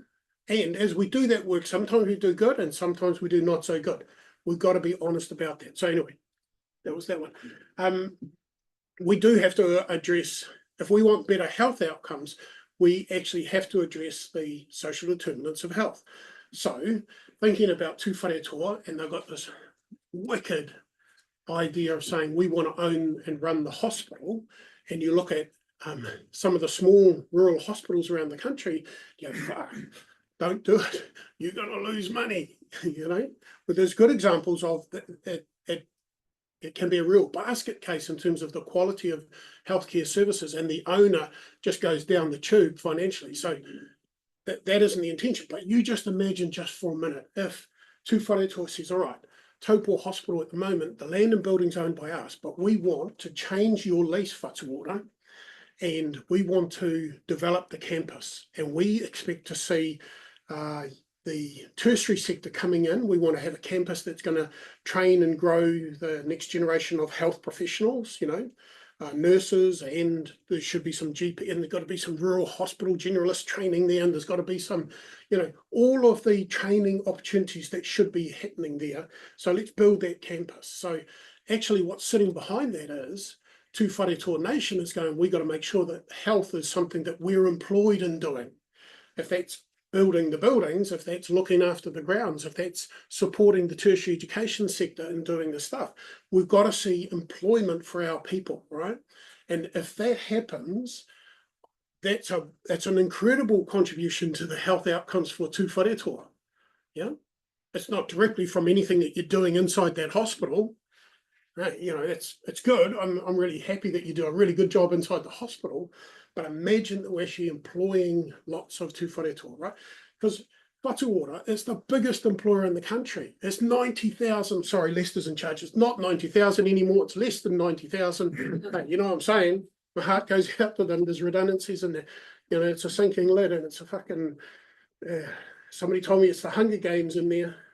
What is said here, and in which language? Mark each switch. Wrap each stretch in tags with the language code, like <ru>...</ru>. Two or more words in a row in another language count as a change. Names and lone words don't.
<en>And as we do that work, sometimes we do good and sometimes we do not so good. We've got to be honest about that. So anyway, that was that one. We do have to address, if we want better health outcomes, we actually have to address the social determinants of health. So thinking about tū whare toa, and they've got this wicked idea of saying we want to own and run the hospital, and you look at some of the small rural hospitals around the country, you go, don't do it, you're going to lose money, you know. But there's good examples of it can be a real basket case in terms of the quality of healthcare services, and the owner just goes down the tube financially. So that isn't the intention. But you just imagine just for a minute if tū whare toa says, all right, Taupo Hospital at the moment, the land and buildings owned by us, but we want to change your lease whatuora and we want to develop the campus, and we expect to see the tertiary sector coming in. We want to have a campus that's going to train and grow the next generation of health professionals, you know, nurses, and there should be some GP, and there's got to be some rural hospital generalist training there, and there's got to be some, you know, all of the training opportunities that should be happening there. So let's build that campus. So actually what's sitting behind that is tū whare toa nation is going, we've got to make sure that health is something that we're employed in doing. If that's building the buildings, if that's looking after the grounds, if that's supporting the tertiary education sector and doing the stuff, we've got to see employment for our people, right? And if that happens, that's an incredible contribution to the health outcomes for tū whare toa. Yeah, it's not directly from anything that you're doing inside that hospital. Right? You know, it's good. I'm really happy that you do a really good job inside the hospital. But imagine that we're actually employing lots of tū whare toa, right? Because Whatuora is the biggest employer in the country. It's 90,000, sorry, Leicester's in charge. It's not 90,000 anymore. It's less than 90,000. You know what I'm saying? My heart goes out to them. There's redundancies in there. You know, it's a sinking lid, and it's a fucking, somebody told me it's the Hunger Games in there.</en>